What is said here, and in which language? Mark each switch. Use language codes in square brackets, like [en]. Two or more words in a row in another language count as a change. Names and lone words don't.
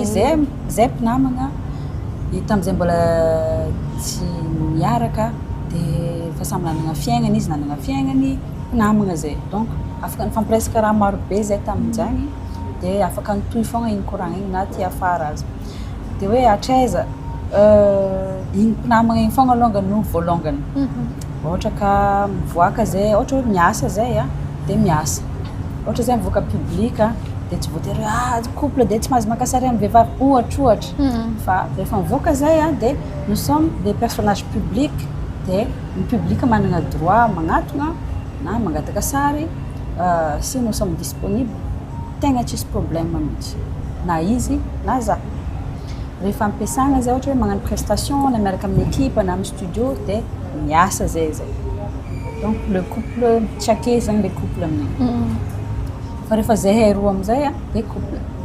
[mg] satria zay mpinamagna tam'izay mbola tsy miaraka dia efa samy nanagna fiaignana izy nanagna fiaignany mpinamagna zay donc afaka nifampiresaka raha maro be zay tamin'izagny dia afaka nitohy fogna igny koragna igny na ty afara azy dia hoe hatraiza igny mpinamagna igny fogna alongany no voalongany ohatra ka mivoaka zay ohatra hoe miasa zay dia miasa ohatra zay mivoaka publika dia tsy voatery couple dia tsy mahazo makasary amin'ny vehivavy ohatra fa rehefa mivoaka zay dia [fr] nous sommes des personnages publics [mg] dia ny public managna droit magnatona na mangataka sary [fr] si nous sommes disponibles [mg] tegna tsisy problème mihitsy na izy na za rehefa ampiasagna zay ohatra hoe magnano prestation na miaraka amin'ny équipe na amin'ny studio dia miasa zay [fr] donc le couple [mg] tsy ake zagny [fr] le couple [mg] aminay fa rehefa zay roa amizay dia couple